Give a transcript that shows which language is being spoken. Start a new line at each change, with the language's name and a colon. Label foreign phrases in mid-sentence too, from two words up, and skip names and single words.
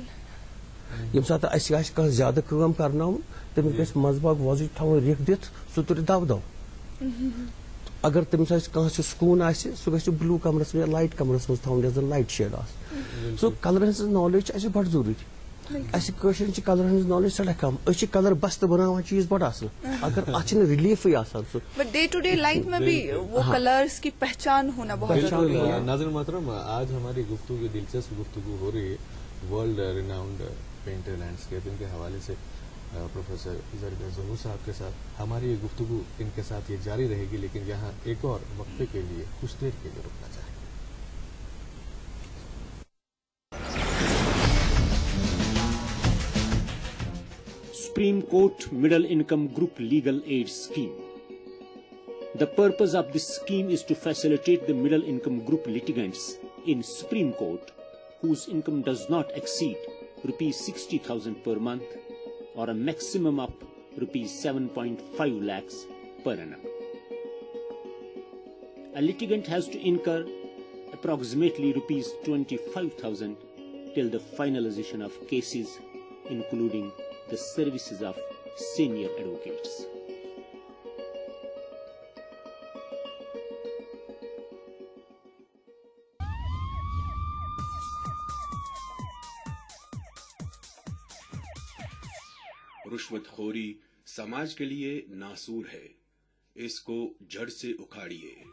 Kashmiri: ییٚمہِ ساتہٕ اسہِ آسہِ کانٛہہ زیادٕ کٲم کرناوُن تٔمِس گژھِ منٛزٕ باگ وۄزٕج تھاوُن رِکھ دِتھ سُہ تُلہِ دو اگر تٔمِس آسہِ کٲنٛسہِ سکوٗن آسہِ سُہ گژھِ بلوٗ کمرس منٛز یا لایٹ کمرس منٛز تھاوُن یتھ زن
English: light shade
Kashmiri: آسہِ سو کلرن ہٕنٛز نالیج چھِ اَسہِ بڑٕ ضروٗری اَسہِ کٲشرٮ۪ن چھِ کلرن ہٕنٛز نالیج سٮ۪ٹھاہ کم أسۍ چھِ کلر بستہٕ بناوان چیٖز بڑٕ اصل اگر اتھ چھِنہٕ ریلیفٕے آسان سُہ
English: but day to day life
Urdu: میں بھی وہ کلرز کی پہچان ہونا بہت ضروری ہے. ناظرین محترم آج ہماری گفتگو دلچسپ گفتگو ہو رہی ہے
English: world renowned painter
Urdu: لینڈسکیپنگ کے حوالے سے پروفیسر زرگر ظہور صاحب کے ساتھ ہماری یہ گفتگو ان کے ساتھ یہ جاری رہے گی لیکن یہاں ایک اور وقفے کے لیے کچھ دیر کے لیے رکنا چاہیں گے.
English: Supreme Court Middle Income Group Legal Aid Scheme. The purpose of this scheme is to facilitate the middle income group litigants in Supreme Court whose income does not exceed rupees 60,000 per month or a maximum of rupees 7.5 lakhs per annum. A litigant has to incur approximately rupees 25,000 till the finalization of cases, including the services of senior advocates.
Urdu: رشوت خوری سماج کے لیے ناسور ہے، اس کو جڑ سے اکھاڑیے۔